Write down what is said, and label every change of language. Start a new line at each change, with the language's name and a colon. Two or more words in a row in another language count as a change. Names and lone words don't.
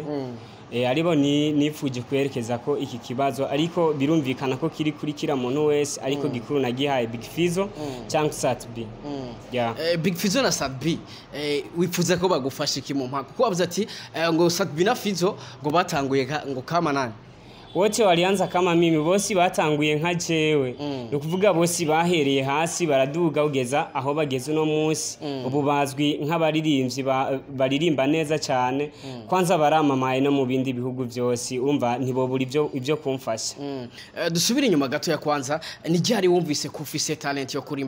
Rundi: Aribo nifuje kwerekeza ko iki kibazo, ariko birumvikana ko kiri kuri kira muntu wese, ariko gikuru nagihaye Big Fizo cyangwa Sadbi. Big Fizo na Sadbi wifuza ko bagufasha iki mu mpaka? Kuko avuze ati ngo Sadbi na Fizo ngo batanguye ngo
Swahili: kama nani? Wote walianza kama mimi,
Rundi: bosi batanguye nka jewe. Nukuvuga bosi bahereye hasi baraduga ugeza aho bageze no munsi. Ubu bazwi nk'abaririmbyi baririmba neza cyane. Kwanza baramamaye no mu bindi bihugu byose, urumva ntibobura ibyo kumfasha. Dusubire inyuma gato ya kwanza, ni ryari wumvise ko ufise talent yo kurimba?